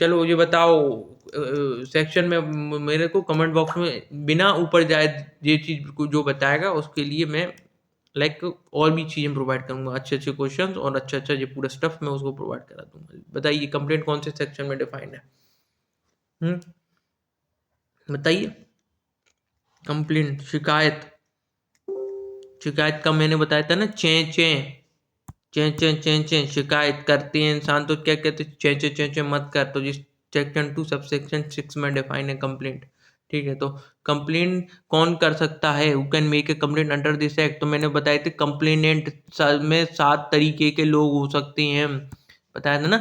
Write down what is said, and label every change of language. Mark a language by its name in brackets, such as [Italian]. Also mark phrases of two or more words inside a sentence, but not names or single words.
[Hindi] चलो ये बताओ सेक्शन में मेरे को [English] comment box [Hindi] में बिना ऊपर जाए ये चीज़ को जो बताएगा उसके लिए मैं लाइक और भी चीज़ें प्रोवाइड करूंगा, अच्छे अच्छे क्वेश्चंस और अच्छा अच्छा ये पूरा स्टफ मैं उसको प्रोवाइड करा दूंगा। बताइए कंप्लेंट कौन से सेक्शन में डिफाइंड है? बताइए। कंप्लेंट शिकायत, शिकायत का मैंने बताया था ना, चें चें चें चें चें चें शिकायत करते हैं इंसान तो क्या कहते हैं? चें चें चें चें मत कर। तो जिस सेक्शन 2 [English] sub section [Hindi] 6 में डिफाइन है कंप्लेंट, ठीक है। तो कंप्लेंट कौन कर सकता है? [English] who can make a complaint under this act? [Hindi] तो मैंने बताया था कंप्लेनेंट में 7 तरीके के लोग हो सकते हैं, बताया था ना।